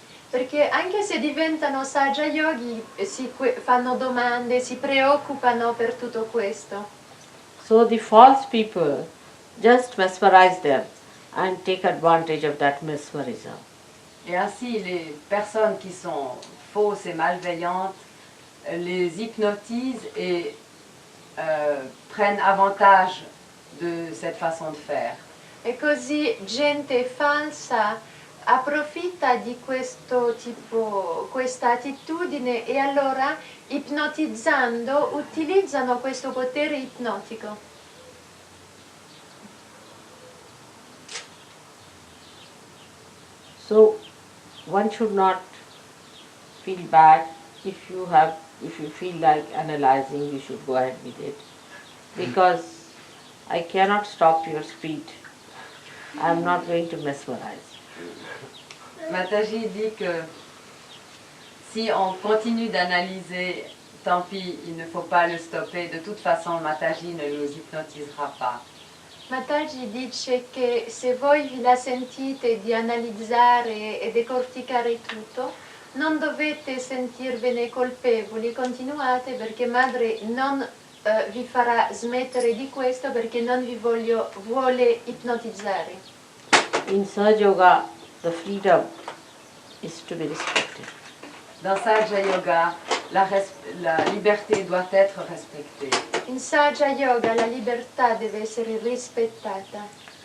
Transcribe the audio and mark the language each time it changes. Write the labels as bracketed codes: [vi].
[it] Perché anche se diventano Sahaja Yogi fanno domande, si preoccupano per tutto questo. [en] So the false people just mesmerize them and take advantage of that mesmerism. [fr] Et ainsi, les personnes qui sont fausses et malveillantes les hypnotisent et prennent avantage de cette façon de faire. [it] E così gente falsa approfitta di questo tipo, questa attitudine e allora ipnotizzando utilizzano questo potere ipnotico. [en] So one should not feel bad if you feel like analyzing, you should go ahead with it. Because I cannot stop your speed. I am not going to mesmerize. [fr] Mataji dit que si on continue d'analyser, tant pis, il ne faut pas le stopper. De toute façon, Mataji ne nous hypnotisera pas. [it] Mataji dice che se voi vi la sentite di analizzare e decorticare tutto, non dovete sentirvene colpevoli, continuate perché madre non vi farà smettere di questo perché non vi vuole ipnotizzare. [en] In Sahaja Yoga, the freedom is to be respected. [fr] Dans Sahaja Yoga, la liberté doit être respectée. [it] In Sahaja Yoga la libertà deve essere rispettata.